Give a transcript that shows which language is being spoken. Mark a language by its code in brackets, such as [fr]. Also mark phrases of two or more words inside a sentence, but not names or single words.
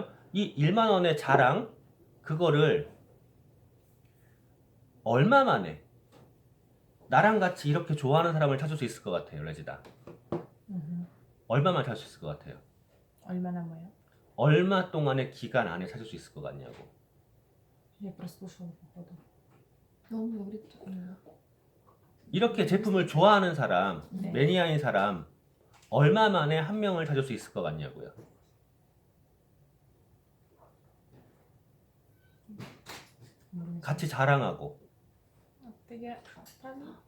[ko] 이 10,000원의 자랑, 그거를 얼마 만에 나랑 같이 이렇게 좋아하는 사람을 찾을 수 있을 것 같아요, 레지다? 얼마만 찾을 수 있을 것 같아요? 얼마나 뭐요? 얼마 동안의 기간 안에 찾을 수 있을 것 같냐고. [ru] Я прослушала, походу. Он говорит, [ko] 이렇게 제품을 좋아하는 사람, 네. 매니아인 사람, 얼마 만에 한 명을 찾을 수 있을 것 같냐고요. 같이 자랑하고. 되게 빨리.